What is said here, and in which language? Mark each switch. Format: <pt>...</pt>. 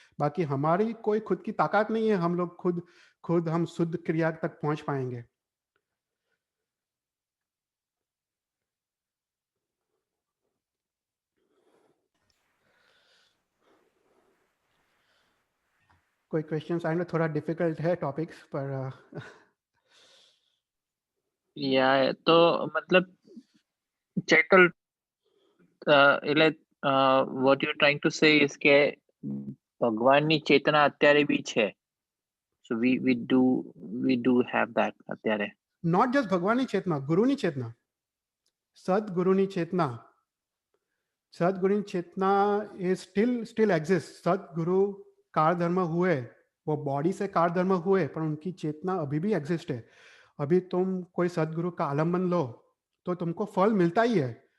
<hi>बाकी हमारी कोई खुद की ताकत नहीं है, हम लोग खुद हम शुद्ध क्रिया तक पहुंच पाएंगे। कोई क्वेश्चंस?</hi> <en>I know</en> <hi>थोड़ा डिफिकल्ट है टॉपिक्स, पर या तो मतलब चैतल</hi> <gu>એટલે</gu> <en>what you're trying to say is</en> <gu>કે ભગવાનની ચેતના અત્યારે બી છે,</gu> <en>so we do have that</en> <gu>અત્યારે.</gu> <en>not just</en> <hi>भगवान की चेतना, गुरु की चेतना, सदगुरु की चेतना, सदगुरु की चेतना</hi> <en>Is still exist.</en> <hi>सदगुरु कार धर्म हुए, वो बॉडी से कार धर्म हुए, पर उनकी चेतना अभी भी एग्जिस्ट है। अभी तुम कोई सदगुरु का आलम्बन लो तो तुमको फल मिलता ही है।</hi>